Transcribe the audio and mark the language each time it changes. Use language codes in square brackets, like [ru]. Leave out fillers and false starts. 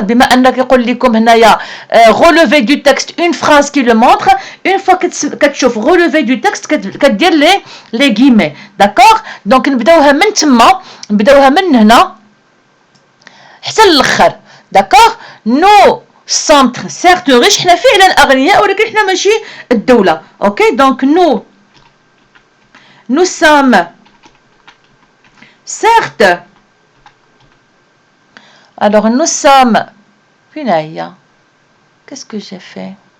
[ar] بما انك يقول لكم هنايا relever du texte une phrase qui le montre. Une fois كتشوف relever du texte كدير لي guillemets. [fr] D'accord? [ar] donc نبداوها من تما، نبداوها من هنا حتى للاخر. [fr] D'accord? [ar] nous sommes certes riches، حنا فعلا اغنياء ولكن حنا ماشي الدولة. [fr] OK? donc nous sommes certes. Alors, nous sommes... Punaïa, qu'est-ce que j'ai fait?